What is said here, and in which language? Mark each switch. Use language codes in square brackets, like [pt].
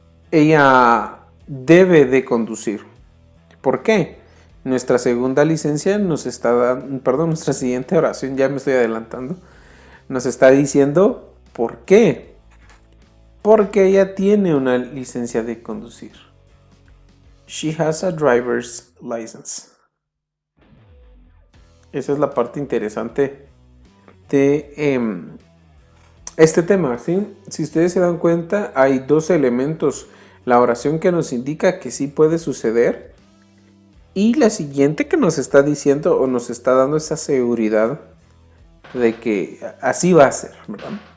[es] Ella debe de conducir. ¿Por qué? Nuestra segunda licencia nos está dando, perdón, nuestra siguiente oración, ya me estoy adelantando, nos está diciendo ¿por qué? Porque ella tiene una licencia de conducir. [en] She has a driver's license. [es] Esa es la parte interesante de este tema, ¿sí? Si ustedes se dan cuenta, hay dos elementos. La oración que nos indica que sí puede suceder y la siguiente que nos está diciendo o nos está dando esa seguridad de que así va a ser, ¿verdad?